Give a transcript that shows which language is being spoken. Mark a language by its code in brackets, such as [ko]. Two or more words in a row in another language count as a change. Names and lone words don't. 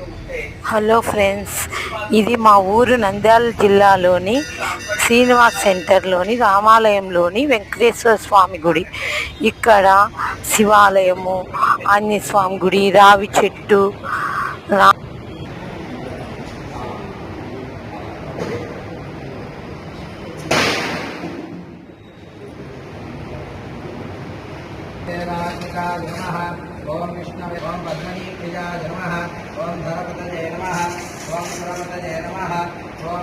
[en] Hello friends, [te] ఇది మా ఊరు నంద్యాల జిల్లాలోని శ్రీనివాస్ సెంటర్లోని రామాలయంలోని వెంకటేశ్వర స్వామి గుడి. ఇక్కడ శివాలయము, ఆంజనేయ స్వామి గుడి, రావి చెట్టు, [sa] ओम विष्णवे ओम पद्मनी प्रियाय नमः ओम धरपतये नमः ओम सरपतये नमः ओम